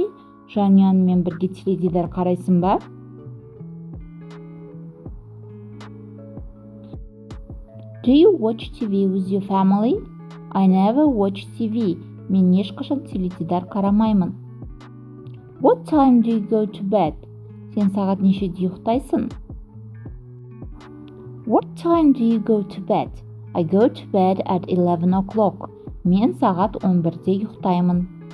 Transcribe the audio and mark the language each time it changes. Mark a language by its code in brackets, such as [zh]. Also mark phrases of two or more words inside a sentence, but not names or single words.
[kk] Жанұяңмен бірге теледидар қарайсың ба? [en] Do you watch TV with your family? I never watch TV. [kk] Мен ешқашан теледидар қарамаймын. [en] What time do you go to bed? [kk] Сен сағат нешеде ұйықтайсың? [en] What time do you go to bed? I go to bed at 11 o'clock. [kk] Мен сағат 11-де ұйықтаймын.